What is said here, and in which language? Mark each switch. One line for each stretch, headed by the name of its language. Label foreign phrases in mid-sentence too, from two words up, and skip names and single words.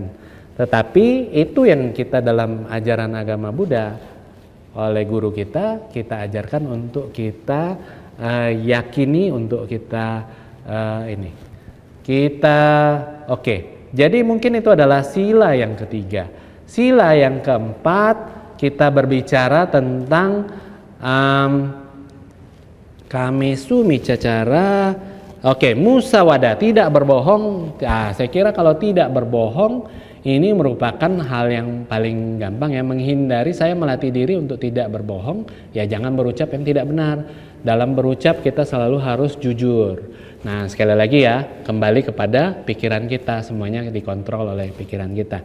Indonesian: Tetapi itu yang kita dalam ajaran agama Buddha oleh guru kita ajarkan untuk kita yakini, untuk kita jadi mungkin itu adalah sila yang ketiga. Sila yang keempat, kita berbicara tentang
Pali: kamesu micacara, musawada,
Indonesian: tidak berbohong. Saya kira kalau tidak berbohong ini merupakan hal yang paling gampang ya, menghindari. Saya melatih diri untuk tidak berbohong, ya jangan berucap yang tidak benar. Dalam berucap kita selalu harus jujur. Nah, sekali lagi ya, kembali kepada pikiran kita, semuanya dikontrol oleh pikiran kita.